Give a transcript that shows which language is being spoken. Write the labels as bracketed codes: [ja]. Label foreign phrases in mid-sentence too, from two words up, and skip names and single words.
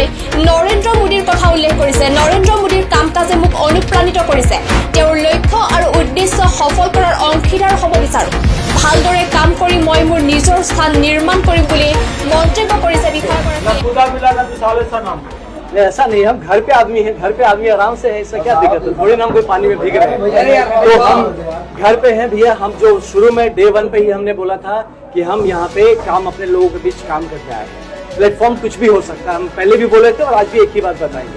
[as] নৰেন্দ্ৰ মোদীৰ কথা উল্লেখ কৰিছে। নৰেন্দ্ৰ মোদীৰ কাম কাজে মোক অনুপ্ৰাণিত কৰিছে। তেওঁৰ লক্ষ্য আৰু উদ্দেশ্য সফল কৰাৰ অংশীদাৰ হ'ব বিচাৰো। ভালদৰে কাম কৰি মই মোৰ নিজৰ স্থান নিৰ্মাণ কৰিম বুলি মন্তব্য কৰিছে বিষয়াগৰাকীয়ে। [hi] ऐसा नहीं, हम घर पे आदमी हैं, घर पे आदमी आराम से है, इससे क्या दिक्कत है? थोड़ी ना हम कोई पानी में भीग रहे हैं, तो हम घर पे हैं भैया। हम जो शुरू में डे 1 पे ही हमने बोला था कि हम यहाँ पे काम अपने लोगों के बीच काम करके आए हैं। प्लेटफॉर्म कुछ भी हो सकता है, हम पहले भी बोले थे और आज भी एक ही बात बताएंगे।